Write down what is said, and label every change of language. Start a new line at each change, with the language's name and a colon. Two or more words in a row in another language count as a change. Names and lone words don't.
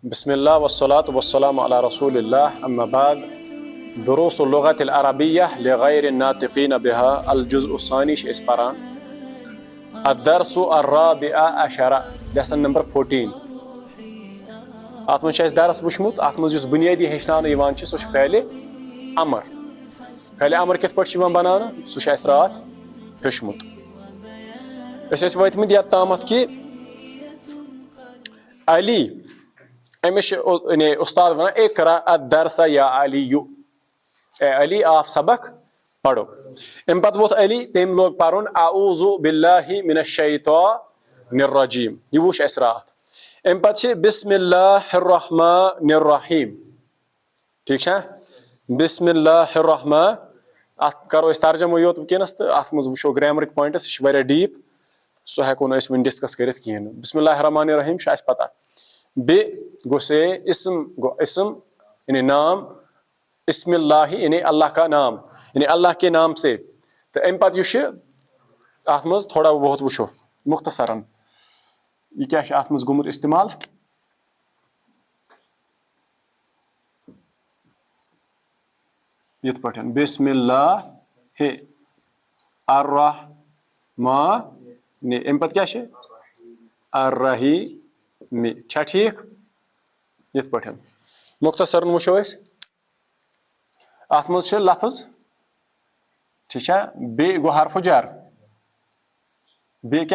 Arabic: بسم الله والصلاة والسلام على رسول الله أما بعد دروس اللغة العربية لغير الناطقين بها الجزء الثاني اسبران الدرس الرابع عشر
English: lesson number 14
Kashmiri: اتھ منٛز چھِ اَسہِ درس وٕچھمُت اتھ منٛز یُس بُنیٲدی ہیٚچھناونہٕ یِوان چھِ سُہ چھُ فعلِ امر فعلِ امر کِتھ پٲٹھۍ چھُ یِوان بناونہٕ سُہ چھُ اَسہِ راتھ ہیوٚچھمُت أسۍ ٲسۍ وٲتمٕتۍ یتھ تامتھ کہِ علی أمِس چھِ یعنی اُستاد ونان
Arabic: اقرا الدرس یا علیُ
Urdu: اے علی آپ سبق پرو
Kashmiri: امہِ پتہٕ ووٚتھ علی تٔمۍ لوگ پرُن
Arabic: اعوذ باللہ من الشیطان الرجیم
Kashmiri: یہِ وٕچھ اَسہِ راتھ امہِ پتہٕ چھِ
Arabic: بسم اللہ الرحمن الرحیم
Kashmiri: ٹھیٖک چھا
Arabic: بسم اللہ الرحمن
Kashmiri: اتھ کرو أسۍ ترجمہٕ یوت وٕنکیٚنس تہٕ اتھ منٛز وٕچھو گریمرٕکۍ پویِنٹس یہِ چھُ واریاہ ڈیٖپ سُہ ہٮ۪کو نہٕ أسۍ وُنہِ ڈسکس کٔرِتھ کِہینۍ نہٕ
Arabic: بسم اللہ الرحمن الرحیم
Kashmiri: چھُ اَسہِ پتہ بیٚیہِ گوٚو سے اسم گوٚو اسم یعنی نام
Arabic: اسم اللہ
Urdu: یعنی اللہ کا نام یعنی اللہ کے نام سے
Kashmiri: تہٕ امہِ پتہٕ یُس چھُ اتھ منٛز تھوڑا بہت وٕچھو مختصرن یہِ کیاہ چھُ اتھ منٛز گوٚمُت استعمال یِتھ پٲٹھۍ
Arabic: بسم اللہ الرحمن
Kashmiri: امہِ پتہٕ کیاہ چھِ الرحیم چھا ٹھیٖک یِتھ پٲٹھۍ مختصرن وٕچھو أسۍ اتھ منٛز چھِ لفظ ٹھیٖک چھا بیٚیہِ گوٚو حرفہٕ جر بیٚیہِ کیاہ